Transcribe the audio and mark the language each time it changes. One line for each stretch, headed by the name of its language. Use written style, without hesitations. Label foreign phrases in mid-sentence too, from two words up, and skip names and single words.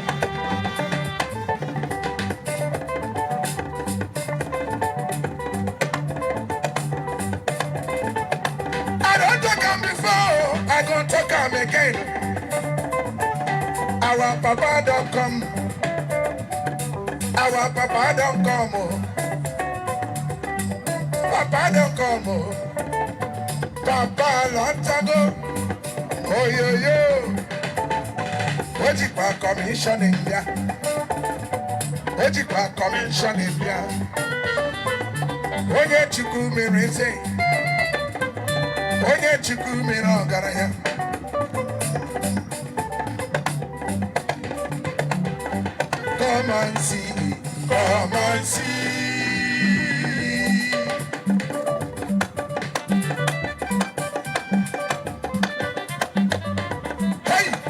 Nigerian Pidgin: I don't talk am before, I don't talk am again. Our papa don't come. Our papa don't come, oh. Papa don't come, oh. Papa long ago. Oh yo yo. What you call commission in there? What you call commission in there?
Igbo: Onye chukwu mere eze. Onye chukwu mere ọgaranya.
Nigerian Pidgin: Come and see. Come and see. Hey!